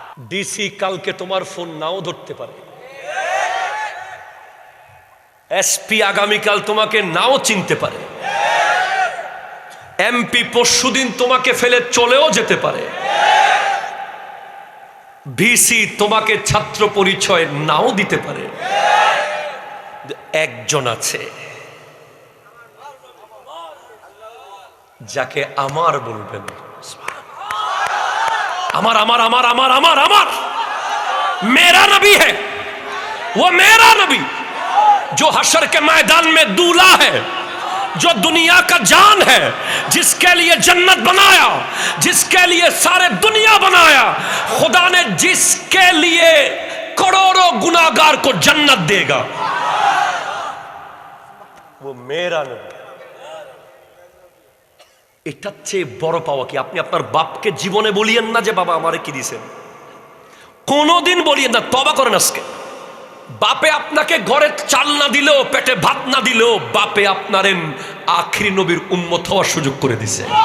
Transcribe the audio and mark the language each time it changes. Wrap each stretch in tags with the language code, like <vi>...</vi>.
<bn>DC কালকে তোমার phone নাও ধরতে পারে, এসপি আগামীকাল তোমাকে নাও চিনতে পারে, এমপি পরশুদিন তোমাকে ফেলে চলেও যেতে পারে, ভিসি তোমাকে ছাত্র পরিচয় নাও দিতে পারে। একজন আছে যাকে আমার বলবেন, আমার আমার আমার আমার আমার আমার</bn> <hi>मेरा नबी है, वो मेरा नबी जो हशर के मैदान में दूल्हा है, जो दुनिया का जान है, जिसके लिए जन्नत बनाया, जिसके लिए सारे दुनिया बनाया, खुदा ने जिसके लिए करोड़ों गुनाहगार को जन्नत देगा, वो मेरा नबी।</hi> <bn>এটার চেয়ে বড় পাওয়া কি? আপনি আপনার বাপকে জীবনে বলিয়েন না যে বাবা আমারে কি দিয়েছেন, কোনোদিন বলিয়েন না, তওবা করেন আজকে। বাপে আপনাকে ঘরে চাল না দিলেও, পেটে ভাত না দিলেও, বাপে আপনার আখিরি নবীর উম্মত হওয়ার সুযোগ করে দিছে।</bn>